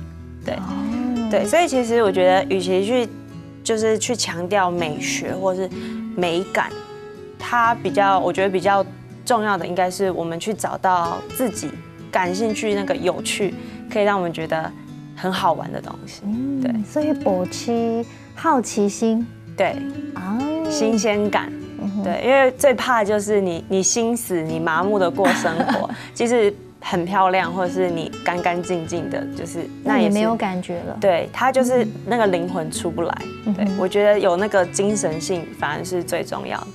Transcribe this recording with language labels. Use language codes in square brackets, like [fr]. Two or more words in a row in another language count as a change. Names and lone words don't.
[zh] 對，所以其實我覺得，與其去強調美學或是美感，它我覺得比較重要的應該是我們去找到自己感興趣那個有趣，可以讓我們覺得很好玩的東西。對，所以保持好奇心。對，新鮮感。对，因为最怕就是你心死，你麻木的过生活，其实很漂亮，或者是你干干净净的，就是那也没有感觉了。对，它就是那个灵魂出不来。对，我觉得有那个精神性反而是最重要的。